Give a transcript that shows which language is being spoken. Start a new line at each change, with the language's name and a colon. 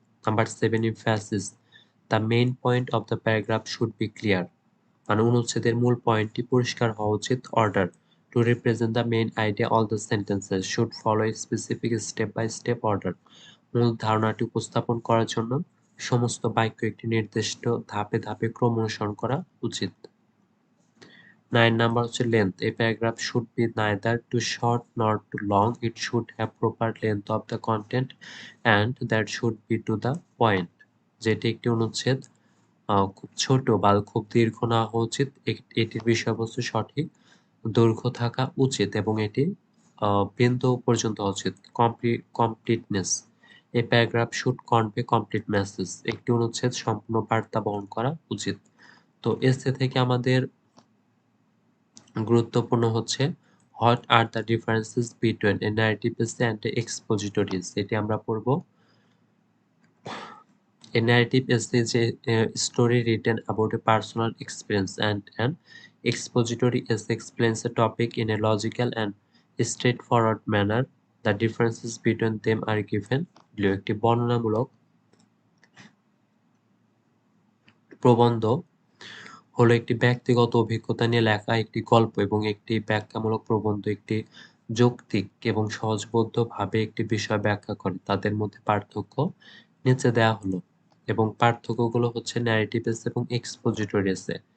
English: number 7 emphasis, the main point of the paragraph should be clear,
Bangla: মানে অনুচ্ছেদের মূল পয়েন্টটি পরিষ্কার হওয়া উচিত।
English: order, to represent the main idea all the sentences should follow a specific step by step order,
Bangla: মূল ধারণাটি উপস্থাপন করার জন্য সমস্ত বাক্য একটি নির্দিষ্ট ধাপে ধাপে ক্রম অনুসরণ করা উচিত। 9 নাম্বার হচ্ছে
English: length, a paragraph should be neither too short nor too long, it should have proper length of the content and that should be to the point,
Bangla: যেটি একটি অনুচ্ছেদ খুব ছোট বা খুব দীর্ঘ না হওয়া উচিত। এটির বিষয়বস্তু সঠিক দৈর্ঘ্য থাকা উচিত এবং এটি বিন্দু পর্যন্ত হওয়া উচিত।
English: completeness, a paragraph should convey complete message,
Bangla: একটি অনুচ্ছেদ সম্পূর্ণ বার্তা বহন করা উচিত। তো এসে থেকে আমাদের গুরুত্বপূর্ণ হচ্ছে
English: what are the differences between a narrative essay and a expository essay,
Bangla: এটি আমরা পড়ব।
English: A narrative essay is a story written about a personal experience, and an expository essay explains a topic in a logical and straightforward manner. The differences between them are given below.
Bangla: একটি বর্ণনামূলক প্রবন্ধ হলো একটি ব্যক্তিগত অভিজ্ঞতা নিয়ে লেখা একটি গল্প, এবং একটি ব্যাখ্যামূলক প্রবন্ধ একটি যৌক্তিক এবং সহজবোধ্যভাবে একটি বিষয় ব্যাখ্যা করে। তাদের মধ্যে পার্থক্য নিচে দেওয়া হলো, এবং পার্থক্যগুলো হচ্ছে ন্যারেটিভ এসে এবং এক্সপোজিটরি এসে।